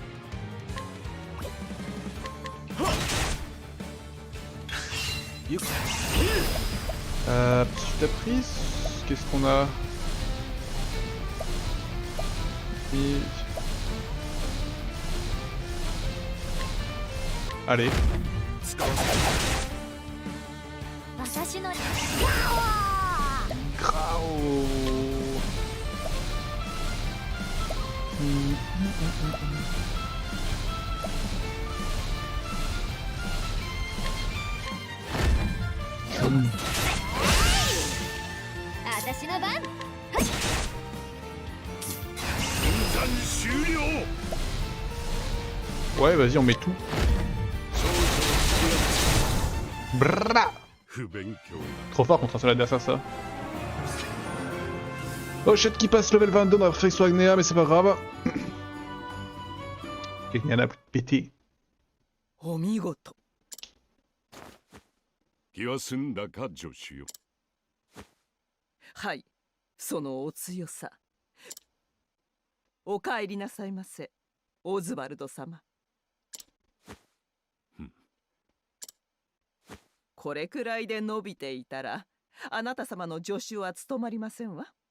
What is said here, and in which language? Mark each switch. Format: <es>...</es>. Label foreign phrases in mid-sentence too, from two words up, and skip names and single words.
<fr>Petite apprise, qu'est-ce qu'on a? Et... Allez.</fr> <ja>私の。</ja> <fr>Grao. Hum.</fr> <ja>私の番。分断終了</ja> <fr>Ouais, vas-y, on met tout. Brrra.</fr> <ja>不勉強</ja> <fr>Trop fort contre un seul adversaire, ça.</fr> <en>Oh shit,</en> <fr>qui passe level 22 dans la réflexion Agnea, mais c'est pas grave. Quelqu'un a plus pété.</fr> <ja>お見事。気は済んだか助手よはい、そのお強さ。お帰りなさいませ、オズワルド様。これくらいで伸びていたら、あなた様の助手は務まりませんわ。</ja>